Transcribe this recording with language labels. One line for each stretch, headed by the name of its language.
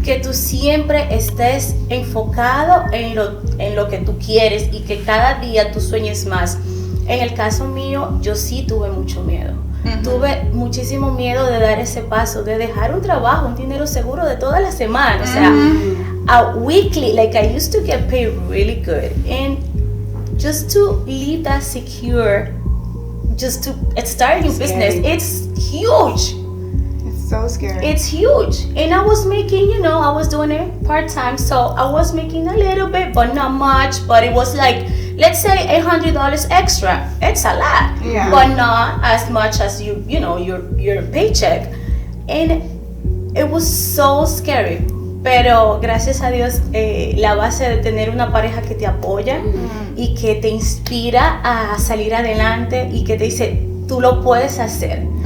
Spanish: Que tú siempre estés enfocado en lo que tú quieres y que cada día tú sueñes más. En el caso mío, yo sí tuve mucho miedo. Tuve muchísimo miedo de dar ese paso, de dejar un trabajo, un dinero seguro de toda la semana. O sea,
English: a weekly, like I used to get paid really good. And just to leave that secure, just to start a new business, it's huge. It's so scary. It's huge. And I was making, I was doing it part-time, so I was making a little bit, but not much. But it was like, let's say $800 extra. It's a lot, but not as much as your paycheck. And it was so scary.
Spanish: Pero gracias a Dios, la base de tener una pareja que te apoya y que te inspira a salir adelante y que te dice, tú lo puedes hacer.